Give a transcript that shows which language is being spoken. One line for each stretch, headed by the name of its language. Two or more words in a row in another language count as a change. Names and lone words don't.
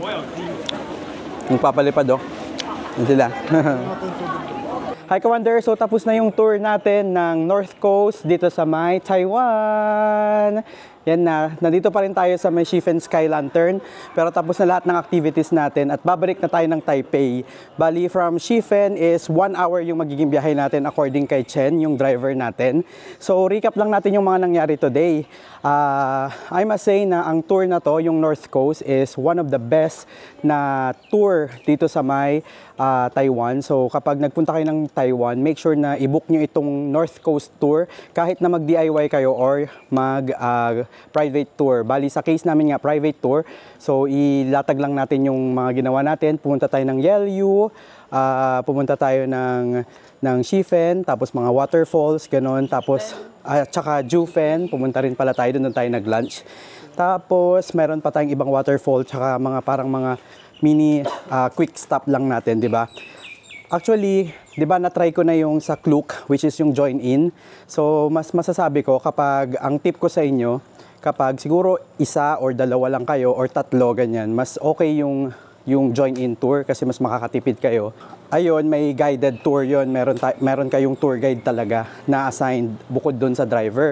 Filipino: Magpapalipad, oh. Yan sila. Hi, Ka-Wonder! So, tapos na yung tour natin ng North Coast dito sa may Taiwan. Yan na. Nandito pa rin tayo sa may Shifen Sky Lantern. Pero tapos na lahat ng activities natin at babalik na tayo ng Taipei. Bali,
English: from Shifen is 1 hour
Filipino: yung magiging biyahe natin according kay Chen, yung driver natin. So, recap lang natin yung mga nangyari today.
English: I must say
Filipino: na ang tour na to, yung North Coast,
English: is one of the best
Filipino: na tour dito sa may Taiwan. So kapag nagpunta kayo ng Taiwan,
English: make sure
Filipino: na i-book nyo itong
English: North Coast tour
Filipino: kahit na mag-DIY kayo or mag-private tour. Bali sa case namin nga, private tour. So ilatag lang natin yung mga ginawa natin. Pumunta tayo ng Yelyu, pumunta tayo ng Shifen, tapos mga waterfalls, ganun. Tapos tsaka Jufen, pumunta rin pala tayo, doon tayo nag-lunch. Tapos meron pa tayong ibang waterfall, tsaka parang mga mini quick stop lang natin, di ba? Actually, di ba na-try ko na yung sa Klook, which is yung join in. So, mas masasabi ko kapag, ang tip ko sa inyo, kapag siguro isa or dalawa lang kayo or tatlo, ganyan, mas okay yung
English: join in tour
Filipino: kasi mas makakatipid kayo. Ayun, may
English: guided tour
Filipino: yon. Meron kayong
English: tour guide
Filipino: talaga na assigned bukod dun sa driver.